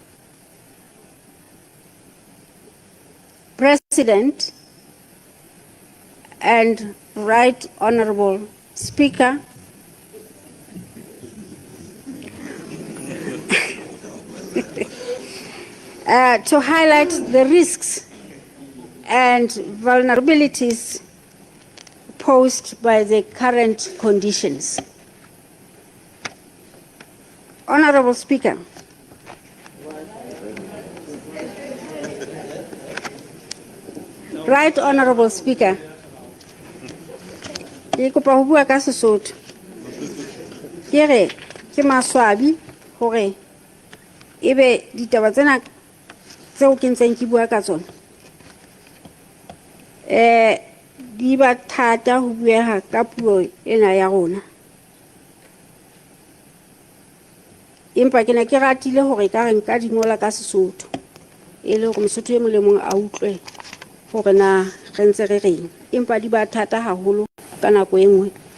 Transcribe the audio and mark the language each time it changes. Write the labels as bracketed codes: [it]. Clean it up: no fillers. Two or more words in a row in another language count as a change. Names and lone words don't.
[en] President and Right Honorable Speaker, to highlight the risks and vulnerabilities posed by the current conditions. Honorable Speaker, Right Honorable Speaker, [st] ke kopa ho bua ka Sesotho. Ke re ke maswabi hore ebe ditaba tsena tseo ke ntseng ke bua ka tsona di ba thata ho bueha ka puo ena ya rona, empa ke ne ke ratile hore ka re nka di ngola ka Sesotho e le hore Mosotho e mong le mong a utlwe hore na re ntse re reng, empa di ba thata haholo ka nako e nngwe.